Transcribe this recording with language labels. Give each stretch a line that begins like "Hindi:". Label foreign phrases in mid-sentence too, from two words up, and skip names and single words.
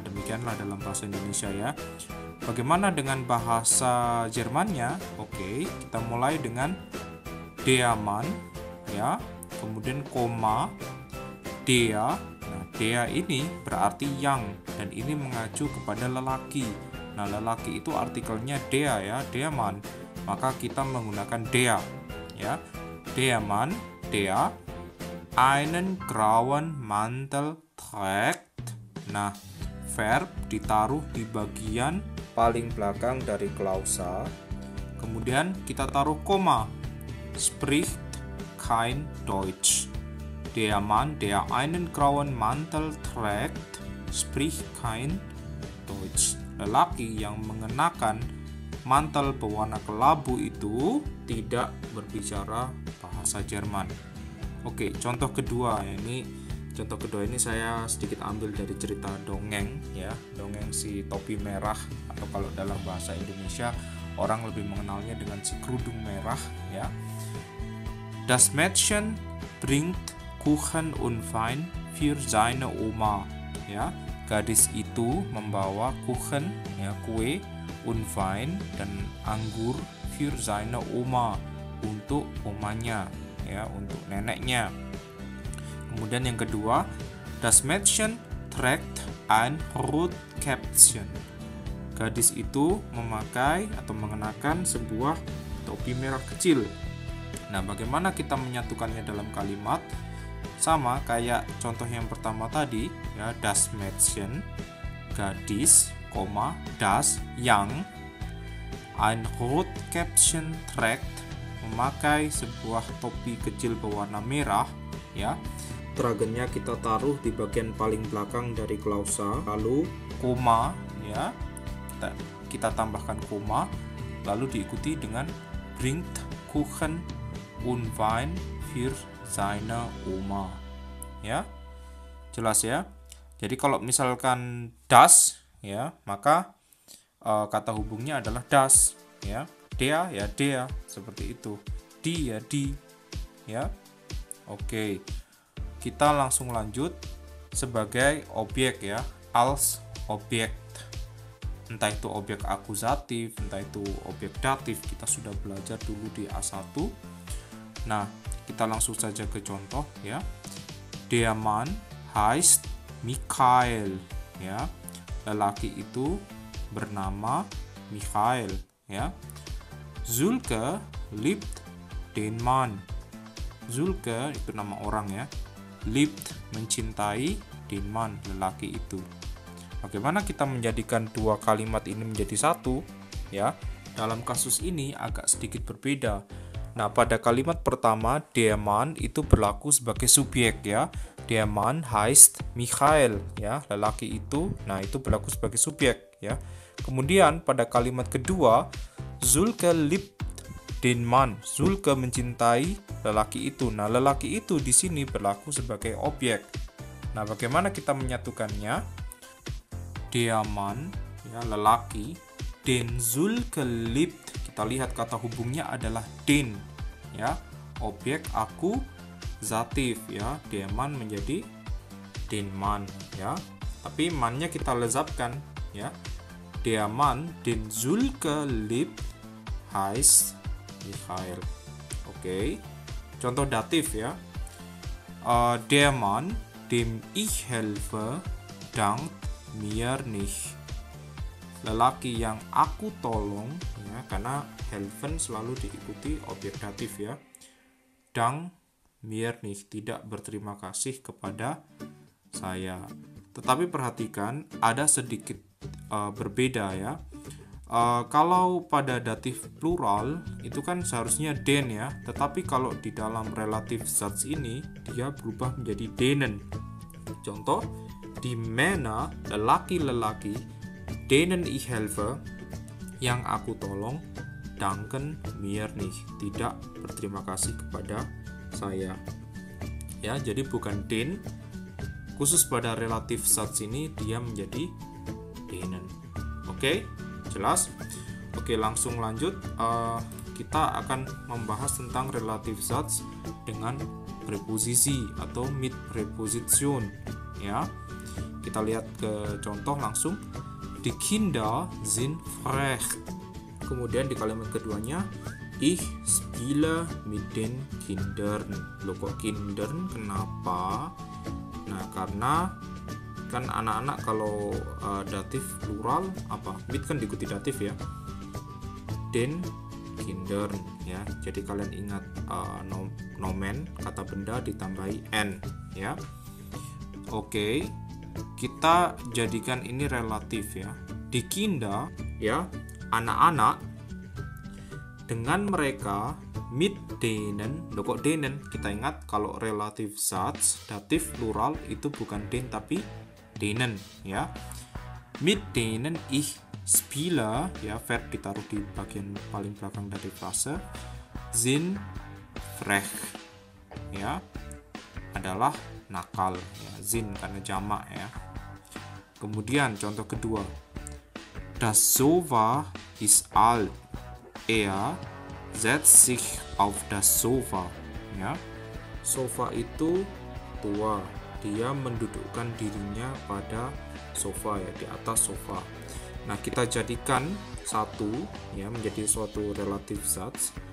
Indonesian: Demikianlah dalam bahasa Indonesia ya. Bagaimana dengan bahasa Jermannya? Oke, kita mulai dengan
German: der Mann
Indonesian: ya. Kemudian koma der. Nah, der ini berarti yang dan ini mengacu kepada lelaki. Nah, lelaki itu artikelnya der ya,
German: der Mann.
Indonesian: Maka kita menggunakan der ya.
German: Der Mann, der einen grauen Mantel trägt.
Indonesian: Nah, verb ditaruh di bagian paling belakang dari klausa. Kemudian kita taruh koma.
German: Spricht kein Deutsch. Der Mann, der einen grauen Mantel trägt, spricht kein Deutsch.
Indonesian: Lelaki yang mengenakan mantel berwarna kelabu itu tidak berbicara bahasa Jerman. Oke, contoh kedua ini saya sedikit ambil dari cerita dongeng ya, dongeng si topi merah, atau kalau dalam bahasa Indonesia orang lebih mengenalnya dengan si kerudung merah ya.
German: Das Mädchen bringt Kuchen und Wein für seine Oma.
Indonesian: Ya, gadis itu membawa Kuchen ya, kue,
German: und Wein
Indonesian: dan anggur
German: für seine Oma,
Indonesian: untuk omanya ya, untuk neneknya. Kemudian yang kedua,
German: das Mädchen trägt ein Rotkäppchen.
Indonesian: Gadis itu memakai atau mengenakan sebuah topi merah kecil. Nah, bagaimana kita menyatukannya dalam kalimat? Sama kayak contoh yang pertama tadi ya,
German: das Mädchen, gadis, das yang, ein Rotkäppchen trägt,
Indonesian: memakai sebuah topi kecil berwarna merah ya. Tragennya kita taruh di bagian paling belakang dari klausa, lalu koma ya, kita tambahkan koma, lalu diikuti dengan
German: bringt Kuchen und Wein für seine Oma.
Indonesian: Ya, jelas ya. Jadi kalau misalkan das ya, maka kata hubungnya adalah das ya. Der ya der, seperti itu. Di ya di ya. Oke, kita langsung lanjut sebagai objek ya, als objek. Entah itu objek akusatif, entah itu objek datif, kita sudah belajar dulu di A1. Nah, kita langsung saja ke contoh ya.
German: Der Mann heißt Michael ya.
Indonesian: Lelaki itu bernama Michael ya.
German: Zulke liebt den Mann.
Indonesian: Zulke itu nama orang ya.
German: Liebt mencintai den Mann,
Indonesian: lelaki itu. Bagaimana kita menjadikan dua kalimat ini menjadi satu ya? Dalam kasus ini agak sedikit berbeda. Nah, pada kalimat pertama, der Mann itu berlaku sebagai subjek ya.
German: Der Mann heißt Michael ya,
Indonesian: lelaki itu. Nah, itu berlaku sebagai subjek ya. Kemudian pada kalimat kedua,
German: Zulke liebt den Mann.
Indonesian: Zulke mencintai lelaki itu. Nah, lelaki itu di sini berlaku sebagai objek. Nah, bagaimana kita menyatukannya?
German: Der Mann ya, lelaki, den Zulke liebt.
Indonesian: Kita lihat kata hubungnya adalah den ya, objek akusatif ya.
German: Der Mann
Indonesian: menjadi
German: den Mann
Indonesian: ya. tapi mannya kita lezatkan ya.
German: Der Mann, den Sulke liebt, heißt Michael.
Indonesian: Oke. Contoh datif ya.
German: Der Mann, dem ich helfe, dankt mir nicht.
Indonesian: Lelaki yang aku tolong ya, karena helfen selalu diikuti objek datif ya.
German: Dank mir nicht,
Indonesian: tidak berterima kasih kepada saya. Tetapi perhatikan ada sedikit berbeda ya. Kalau pada datif plural itu kan seharusnya den ya, tetapi kalau di dalam
German: relative Satz
Indonesian: ini dia berubah menjadi denen.
German: Contoh, die Männer, lelaki-lelaki, denen ich helfe,
Indonesian: yang aku tolong,
German: danken mir nicht,
Indonesian: tidak berterima kasih kepada saya. Ya, jadi bukan den. Khusus pada
German: relative Satz
Indonesian: ini dia menjadi denen. Oke? Jelas? Oke, langsung lanjut. Kita akan membahas tentang
German: relative Satz
Indonesian: dengan preposisi atau
German: mit Präposition
Indonesian: ya. Kita lihat ke contoh langsung.
German: Die Kinder sind frech.
Indonesian: Kemudian di kalimat keduanya,
German: ich spiele mit den Kindern.
Indonesian: Loh kok Kindern? Kenapa? Nah, karena kan anak-anak kalau datif plural apa? Mit kan diikuti datif ya.
German: Den Kindern ya.
Indonesian: Jadi kalian ingat nomen kata benda ditambahi n ya. Oke. Kita jadikan ini relatif ya. Die Kinder ya, anak-anak, dengan mereka,
German: mit denen.
Indonesian: Loh kok denen? Kita ingat kalau
German: relative Satz
Indonesian: datif plural itu bukan den tapi denen ya.
German: Mit denen ich spiele
Indonesian: ya, verb ditaruh di bagian paling belakang dari frase.
German: Sind frech
Indonesian: ya, adalah nakal ya. Sind karena jamak ya. Kemudian contoh kedua,
German: das Sofa ist alt, er setzt sich auf das Sofa ya.
Indonesian: Sofa itu tua, dia mendudukkan dirinya pada sofa ya, di atas sofa. Nah, kita jadikan satu ya menjadi suatu
German: relative Satz.